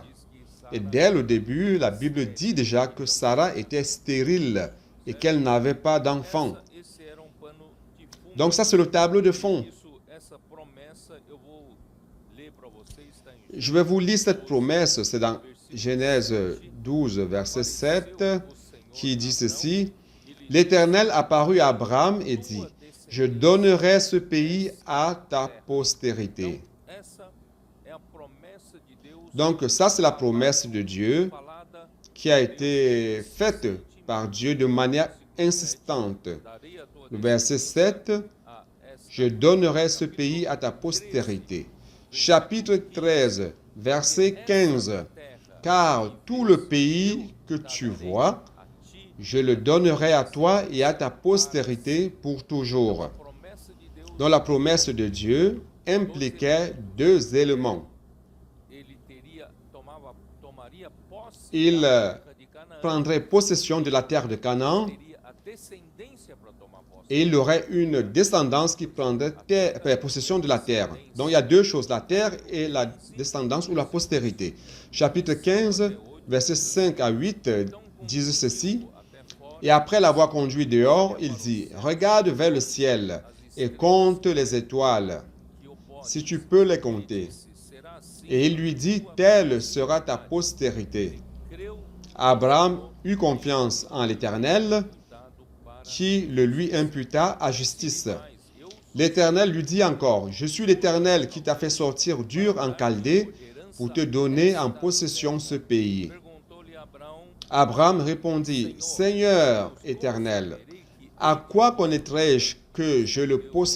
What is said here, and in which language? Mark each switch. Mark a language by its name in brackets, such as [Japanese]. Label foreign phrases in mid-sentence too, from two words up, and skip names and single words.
[French] Et dès le début, la Bible dit déjà que Sarah était stérile et qu'elle n'avait pas d'enfant. [Portuguese] esse era pano de fundo. [French] Donc ça, c'est le tableau de fond. [Portuguese] Essa promessa eu vou ler para vocês, está em [French] Je vais vous lire cette promesse, c'est dans Genèse 12, verset 7, qui dit ceci. L'Éternel apparut à Abraham et dit, « Je donnerai ce pays à ta postérité. [Portuguese] essa é a promessa de Deus » [French] Donc ça, c'est la promesse de Dieu [Portuguese] falada, [French] qui a été faite par Dieu de manière insistante. [Portuguese] darei a tua [French] Le verset 7, [Portuguese] a essa [French] « Je donnerai ce pays à ta postérité. » Chapitre 13, verset 15. [Portuguese] terra [French] Car tout le pays que tu vois, [Portuguese] a ti. [French] je le donnerai à toi et à ta postérité pour toujours. [Portuguese] Promessa de Deus, [French] Donc la promesse de Dieu impliquait deux éléments. [Portuguese] ele tomaria posse [French] Il [Portuguese] da terra de Canaã, [French] prendrait possession de la terre de Canaan [Portuguese] teria a descendência para tomar posse. [French] et il aurait une descendance qui prendrait possession de la terre. Donc il y a deux choses, la terre et la descendance ou la postérité. Chapitre 15, versets 5 à 8 disent ceci. Et après l'avoir conduit dehors, il dit, « Regarde vers le ciel et compte les étoiles, si tu peux les compter. » [Portuguese] Será assim, [French] Et il lui dit, « Telle sera ta postérité. » [Portuguese] creu, [French] Abraham eut confiance en l'Éternel, [Portuguese] dado para [French] qui le lui imputa à justice. [Portuguese] mais. Eu [French] L'Éternel lui dit encore, « Je suis l'Éternel qui t'a fait sortir d'Ur en Chaldée pour te donner en possession ce pays. » Abraham répondit, « Seigneur éternel, à quoi connaîtrai-je que je le posséderai?